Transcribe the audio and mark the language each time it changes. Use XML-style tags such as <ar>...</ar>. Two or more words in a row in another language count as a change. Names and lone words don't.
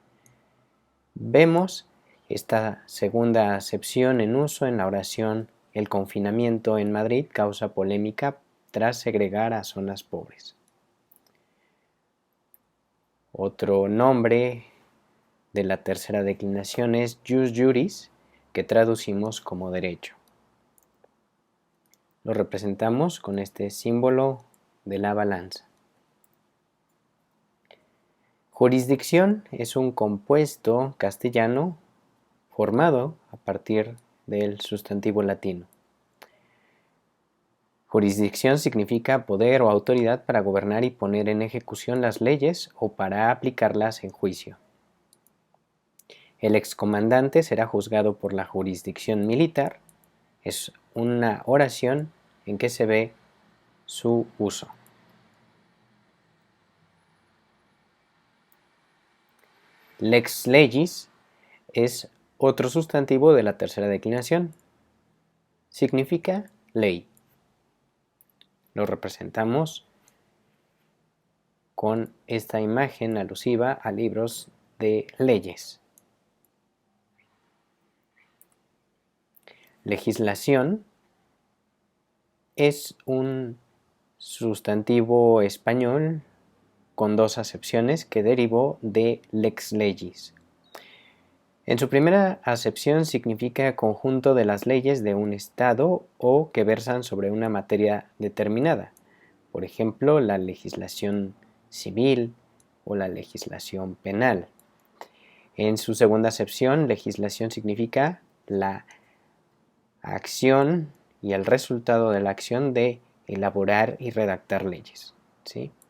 <es>Vemos esta segunda acepción en uso en la oración el confinamiento en Madrid causa polémica tras segregar a zonas pobres. Otro nombre de la tercera declinación es</es> <la>jus juris,</la> <es>que traducimos como derecho. Lo representamos con este símbolo de la balanza. Jurisdicción es un compuesto castellano formado a partir del sustantivo latino. Jurisdicción significa poder o autoridad para gobernar y poner en ejecución las leyes o para aplicarlas en juicio. El excomandante será juzgado por la jurisdicción militar. Es una oración en que se ve su uso.</es> <la>Lex legis</la> <es>es otro sustantivo de la tercera declinación. Significa ley. Lo representamos con esta imagen alusiva a libros de leyes. Legislación es un sustantivo español con dos acepciones que derivó de</es> <la>lex legis.</la> <es>En su primera acepción significa conjunto de las leyes de un Estado o que versan sobre una materia determinada, por ejemplo, la legislación civil o la legislación penal. En su segunda acepción, legislación significa la acción y el resultado de la acción de elaborar y redactar leyes, ¿sí?</es>